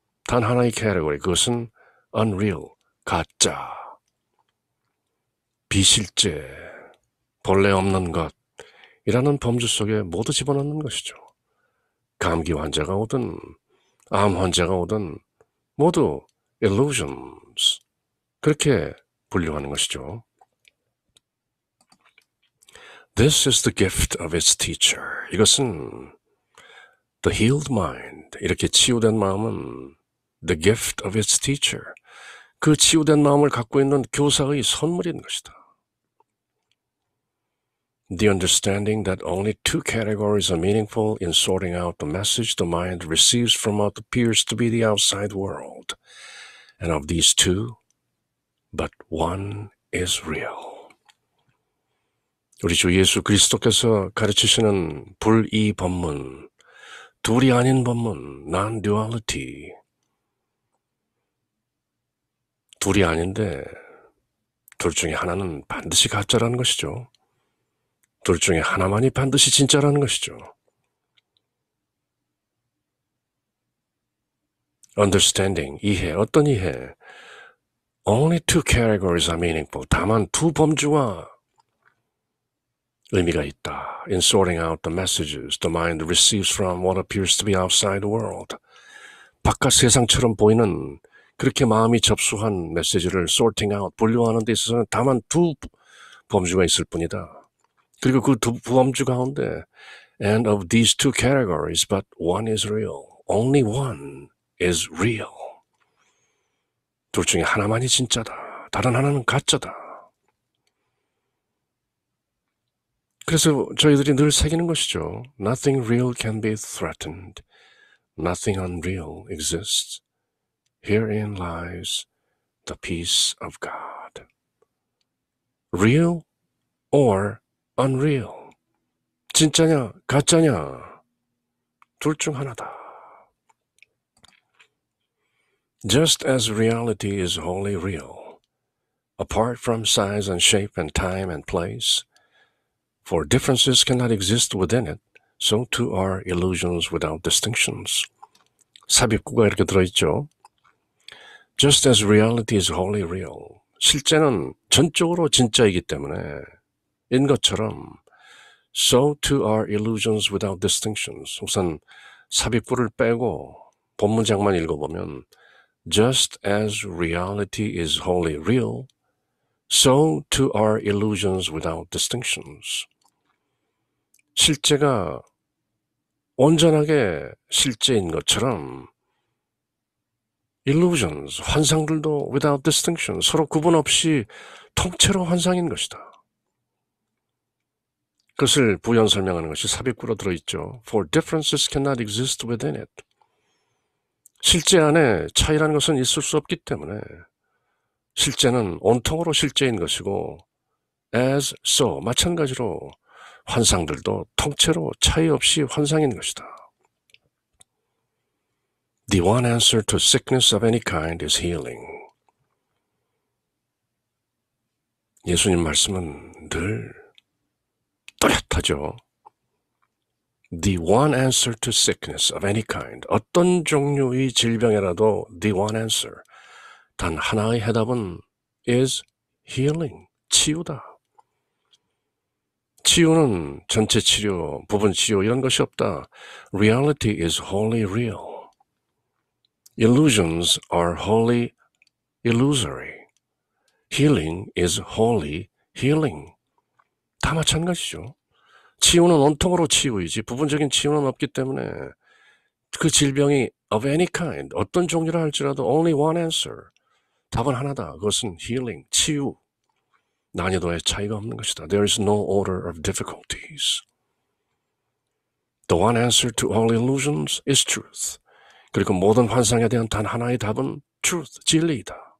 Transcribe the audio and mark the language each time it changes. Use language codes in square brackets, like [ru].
[ko] 단 하나의 category, 그것은 unreal, 가짜, 비실제, 본래 없는 것이라는 범주 속에 모두 집어넣는 것이죠. 감기 환자가 오든 암 환자가 오든 모두 illusions, 그렇게 분류하는 것이죠. [en] This is the gift of its teacher. [ko] 이것은 [en] the healed mind, [ko] 이렇게 치유된 마음은 [en] the gift of its teacher, [ko] 그 치유된 마음을 갖고 있는 교사의 선물인 것이다. [en] The understanding that only two categories are meaningful in sorting out the message the mind receives from what appears to be the outside world. And of these two, but one is real. [ko] 우리 주 예수 그리스도께서 가르치시는 불이 법문, 둘이 아닌 법문, non-duality. 둘이 아닌데 둘 중에 하나는 반드시 가짜라는 것이죠. 둘 중에 하나만이 반드시 진짜라는 것이죠. Understanding, 이해, 어떤 이해? [en] Only two categories are meaningful. [ko] 다만 두 범주가 의미가 있다. [en] In sorting out the messages the mind receives from what appears to be outside the world. [ko] 바깥 세상처럼 보이는 그렇게 마음이 접수한 메시지를 [en] sorting out, [ko] 분류하는 데 있어서는 다만 두 범주가 있을 뿐이다. 그리고 그 두 범주 가운데 [en] and of these two categories, but one is real. Only one is real. [ko] 둘 중에 하나만이 진짜다. 다른 하나는 가짜다. 그래서 저희들이 늘 새기는 것이죠. [en] Nothing real can be threatened. Nothing unreal exists. Herein lies the peace of God. Real or unreal. [ko] 진짜냐, 가짜냐, 둘 중 하나다. [en] Just as reality is wholly real, apart from size and shape and time and place, for differences cannot exist within it, so too are illusions without distinctions. [ko] 삽입구가 이렇게 들어있죠. [en] Just as reality is wholly real, [ko] 실제는 전적으로 진짜이기 때문에 인 것처럼 [en] so too are illusions without distinctions. [ko] 우선 삽입구를 빼고 본문장만 읽어보면 [en] Just as reality is wholly real, so too are illusions without distinctions. [ko] 실제가 온전하게 실제인 것처럼 illusions, 환상들도 [en] without distinction, [ko] 서로 구분 없이 통째로 환상인 것이다. 그것을 부연 설명하는 것이 삽입구로 들어있죠. For differences cannot exist within it. 실제 안에 차이라는 것은 있을 수 없기 때문에 실제는 온통으로 실제인 것이고 as so, 마찬가지로 환상들도 통째로 차이 없이 환상인 것이다. The one answer to sickness of any kind is healing. 예수님 말씀은 늘 뚜렷하죠. The one answer to sickness of any kind. 어떤 종류의 질병이라도 [en] the one answer. [ko] 단 하나의 해답은 [en] is healing. [ko] 치유다. 치유는 전체 치료, 부분 치료 이런 것이 없다. Reality is wholly real. Illusions are wholly illusory. Healing is wholly healing. 다 마찬가지죠. 치유는 온통으로 치유이지 부분적인 치유는 없기 때문에 그 질병이 [en] of any kind, [ko] 어떤 종류라 할지라도 [en] only one answer. [ko] 답은 하나다. 그것은 healing, 치유. 난이도의 차이가 없는 것이다. [en] There is no order of difficulties. The one answer to all illusions is truth. [ko] 그리고 모든 환상에 대한 단 하나의 답은 truth, 진리이다.